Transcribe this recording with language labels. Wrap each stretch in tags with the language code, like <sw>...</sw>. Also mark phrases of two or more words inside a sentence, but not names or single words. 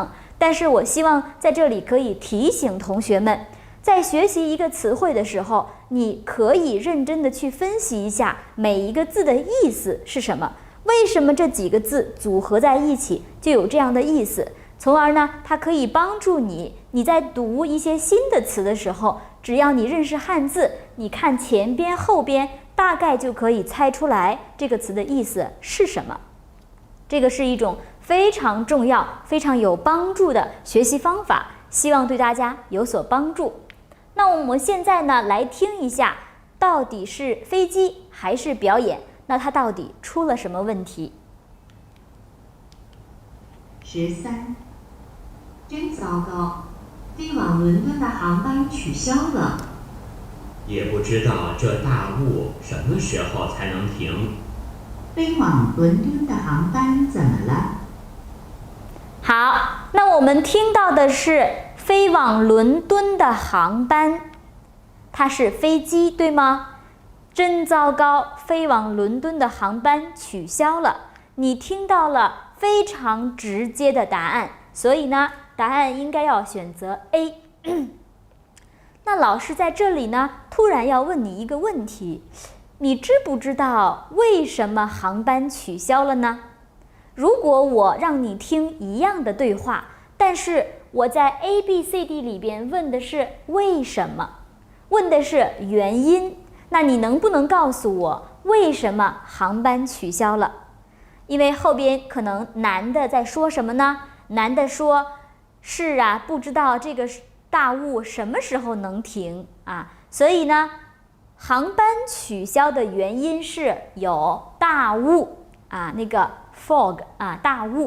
<zh>但是我希望在這裡可以提醒同學們，在學習一個詞彙的時候，你可以認真的去分析一下每一個字的意思是什麼，為什麼這幾個字組合在一起就有這樣的意思，從而呢它可以幫助你在讀一些新的詞的時候，只要你認識漢字，你看前邊後邊大概就可以猜出來這個詞的意思是什麼。這個是一種非常重要、非常有幫助的學習方法，希望對大家有所幫助。那我們現在呢來聽一下，到底是飛機還是表演？那它到底出了什麼問題？13，真糟糕，飛往倫敦的航班取消了。也不知道這大霧什麼時候才能停。飛往倫敦的航班怎麼了？好，那我們聽到的是飛往倫敦的航班，它是飛機，對嗎？真糟糕，飛往倫敦的航班取消了。你聽到了非常直接的答案，所以呢，答案應該要選擇 A。那老師在這裡呢，突然要問你一個問題，你知不知道為什麼航班取消了呢？如果我讓你聽一樣的對話，但是我在 A、B、C、D 裡邊問的是為什麼，問的是原因，那你能不能告訴我為什麼航班取消了？因為後邊可能男的在說什麼呢？男的說，是啊，不知道這個大霧什麼時候能停所以呢，航班取消的原因是有大霧那個 fog 大霧。</zh>